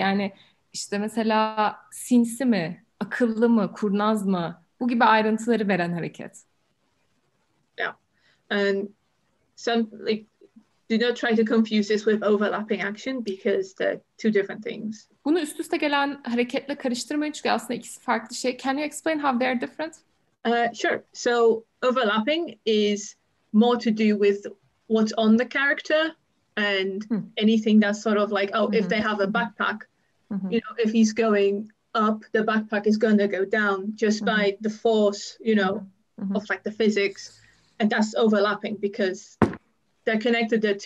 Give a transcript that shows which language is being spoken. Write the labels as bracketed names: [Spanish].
[Turkish] Yani işte mesela sinsi mi, akıllı mı, kurnaz mı? Bu gibi ayrıntıları veren hareket. [English] Yeah. And some do not try to confuse this with overlapping action, because they're two different things. [Turkish] Bunu üst üste gelen hareketle karıştırmayın çünkü aslında ikisi farklı şey. [English] Can you explain how they're different? Sure. So overlapping is more to do with what's on the character and anything that's sort of like, if they have a backpack, if he's going up, the backpack is going to go down just by the force, of like the physics, and that's overlapping because they're connected.